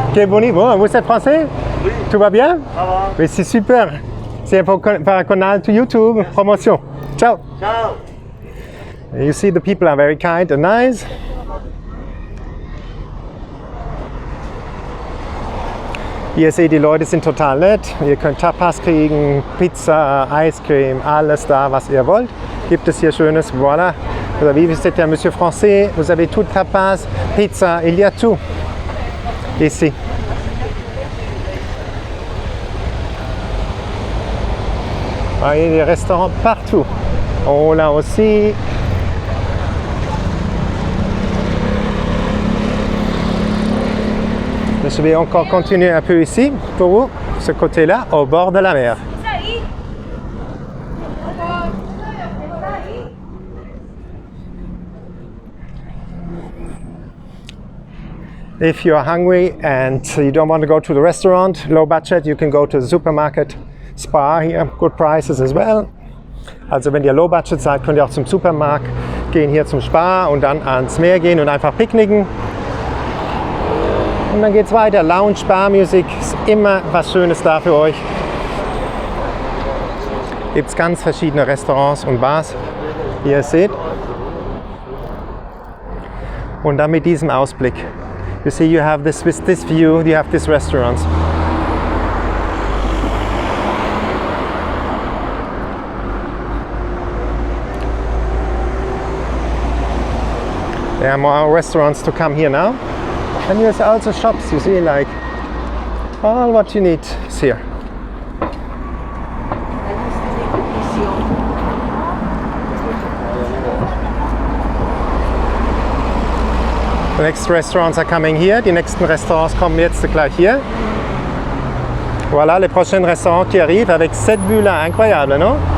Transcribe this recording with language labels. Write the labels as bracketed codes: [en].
[fr] Quel bon, vous êtes français? Oui. Tout va bien? Ça va. Oui, c'est super. C'est pour un canal to YouTube, promotion. [it] Ciao. Ciao. [en] You see the people are very kind and nice. [de] Ihr seht, die Leute sind total nett. Ihr könnt Tapas kriegen, Pizza, Ice Cream, alles da, was ihr wollt. Gibt es hier Schönes, voilà. [fr] Vous avez visité un monsieur français, vous avez tout tapas, pizza, il y a tout. Ici. Ah, il y a des restaurants partout. Oh, là aussi. Je vais encore continuer un peu ici pour vous, ce côté-là, au bord de la mer. [en] If you're hungry and you don't want to go to the restaurant, low budget, you can go to the supermarket, Spar here, good prices as well. [de] Also wenn ihr low budget seid, könnt ihr auch zum Supermarkt gehen, hier zum Spar und dann ans Meer gehen und einfach picknicken. Und dann geht's weiter, Lounge, Bar-Musik, ist immer was Schönes da für euch. Gibt's ganz verschiedene Restaurants und Bars, wie ihr seht. Und dann mit diesem Ausblick. [en] You see, you have this, with this view, you have these restaurants. There are more restaurants to come here now. And there's also shops, you see, like all what you need is here. The next restaurants are coming here. [de] Die nächsten Restaurants kommen jetzt gleich hier. [fr] Voilà, les prochains restaurants qui arrivent avec cette vue-là, incroyable, non?